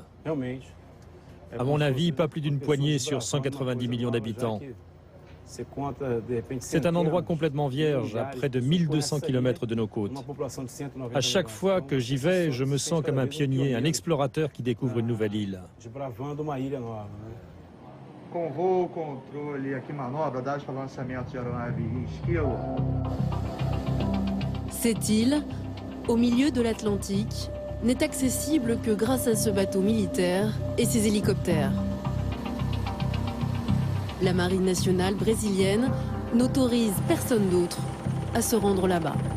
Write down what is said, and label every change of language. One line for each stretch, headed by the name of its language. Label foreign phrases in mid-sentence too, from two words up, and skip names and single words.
French: À mon avis, pas plus d'une poignée sur 190 millions d'habitants. C'est un endroit complètement vierge, à près de 1200 km de nos côtes. À chaque fois que j'y vais, je me sens comme un pionnier, un explorateur qui découvre une nouvelle île.
Portuguese: Com voo, controle aqui manobra, dados para lançamento de aeronave Esquilo.
French: Cette île, au milieu de l'Atlantique, n'est accessible que grâce à ce bateau militaire et ses hélicoptères. La marine nationale brésilienne n'autorise personne d'autre à se rendre là-bas.